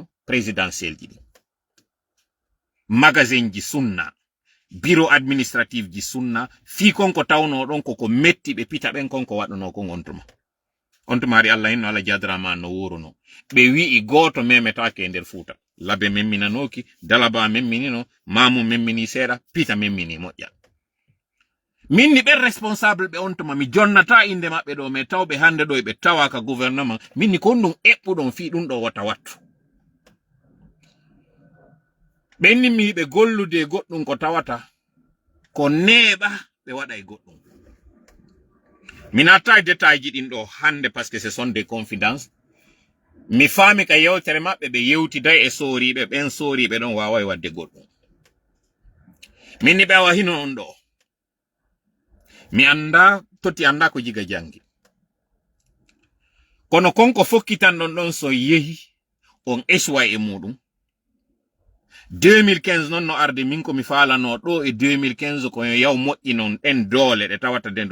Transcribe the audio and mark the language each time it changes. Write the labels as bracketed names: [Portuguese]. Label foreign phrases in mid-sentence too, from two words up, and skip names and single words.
[Fula] présidentielle ji magazine ji sunna [French] bureau administratif [Fula] ji sunna fi konko tawno don ko metti be pita ben konko wadono ko ontuma ri Allah inno ala jadrama no wuruno be wi goto memetake e nder fuuta labe memminanoki dalaba memminino mamu memmini sera pita memmini moƴƴa minni be responsable be ontuma mi jonnata inde mabbe do me tawbe hande do be tawaka gouvernement minni kon dum ebbudon fi dum do wata wattu benni mi be gollude goddum ko tawata ko neba be wada e goddum minata détail ji din do hande [French] parce que ce sont des confidences [Fula] mi fami ka yewtere mabbe be yewti day e soribe ben soribe don waaway wadde goddum minni be wa hino on do mi anda toti anda ko jiga jangi kono konko fokkitan don so yehi on eswa e mudum 2015 non no arde min ko mi falano do e 2015 ko yaw moƴƴi non en doole de tawata den do